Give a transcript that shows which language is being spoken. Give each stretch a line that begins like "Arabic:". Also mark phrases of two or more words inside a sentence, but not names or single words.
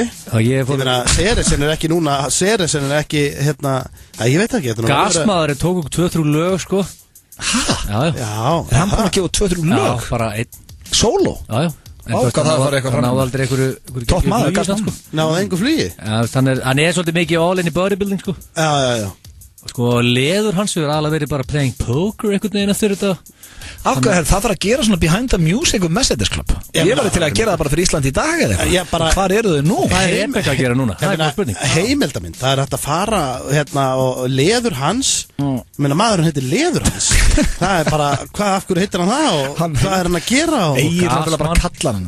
Icelandic: Ég meina, Seresinn er ekki núna, Seresinn er ekki, hérna, ég veit ekki. Gasmaðurinn tók okkur 2-3 lög sko. Hæ? Já. Er hann búinn að gefa 2-3 lög? Já, bara einn. Solo? Já. Ákvað það var eitthvað fram. Náði aldrei einhverju topp maður, Gasman. Náði einhver flugi? Hann er svolítið mikið
English: all in
Icelandic: í bodybuilding sko. Já. Sko, leður hans hefur alveg verið bara
English: playing poker
Icelandic: einhvern veginn eftir þetta. Ákvað, það þarf að gera svona
English: behind the music
Icelandic: um Mercedes Club. Ég var til að gera það bara fyrir Ísland í dag eða eitthvað. Hvar eru þau nú? Hvað er Rebecca að gera núna? Það er góð spurning. Heimildamind, það er hægt að fara hérna og leður hans, maðurinn heitir leður hans. Það er bara, af hverju heitir hann það og hvað er hann að gera? Egil hann vil bara kalla hann.